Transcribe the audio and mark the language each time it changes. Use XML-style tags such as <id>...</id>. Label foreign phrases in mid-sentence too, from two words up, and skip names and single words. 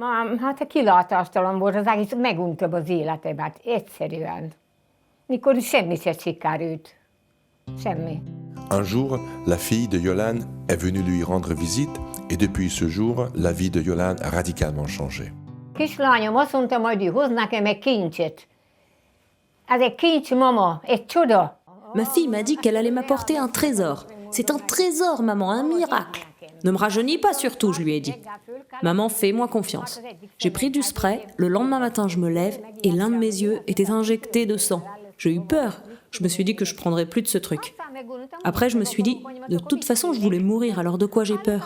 <fr>Un jour, la fille de Yolande est venue lui rendre visite et depuis ce jour, la vie de Yolande a radicalement changé.</fr> <hu>Kislányom azt mondta, majd ő hoz nekem egy kincset. Ez egy kincs, mama, egy csoda.</hu> <fr>Ma fille m'a dit qu'elle allait m'apporter un trésor. C'est un trésor, maman, un miracle. Ne me rajeunis pas surtout, je lui ai dit. Maman, fais-moi confiance. J'ai pris du spray, le lendemain matin je me lève et l'un de mes yeux était injecté de sang. J'ai eu peur. Je me suis dit que je prendrais plus de ce truc. Après, je me suis dit, de toute façon, je voulais mourir, alors de quoi j'ai peur?</fr>